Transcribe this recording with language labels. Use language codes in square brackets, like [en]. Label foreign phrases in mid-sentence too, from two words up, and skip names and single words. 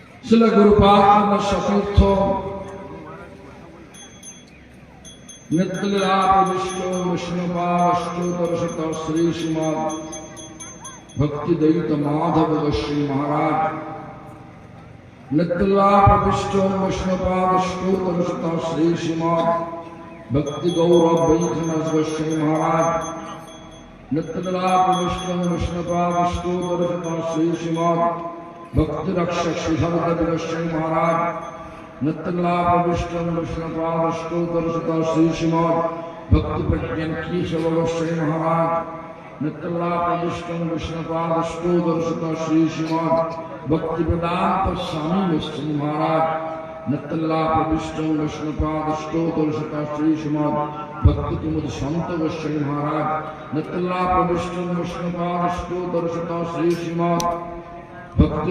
[sa] শিল গুরুপাদ সতীর্থ নিত্যলীলা প্রবিষ্ট বিষ্ণুপাদ শ্রী শ্রীমদ ভক্তি দৈত মাধব গোস্বামী মহারাজ নিত্যলীলা প্রবিষ্ট বিষ্ণুপাদ শ্রী শ্রীমদ ভক্তি গৌরব বৈষ্ণব গোস্বামী মহারাজ নিত্যলীলা প্রবিষ্ট বিষ্ণুপাদ শ্রী শ্রীমদ ভক্তি রক্ষক শ্রীধর গোস্বামী মহারাজ नित्यलीला प्रविष्ट विष्णुपाद श्री श्रीमद भक्ति प्रज्ञान केशव गोस्वामी महाराज नित्यलीला प्रविष्ट विष्णुपाद श्री श्रीमद भक्ति वेदांत स्वामी गोस्वामी महाराज नित्यलीला प्रविष्ट विष्णुपाद श्री श्रीमद भक्ति कुमुद संत गोस्वामी महाराज नित्यलीला प्रविष्ट विष्णुपाद श्री श्रीमद भक्ति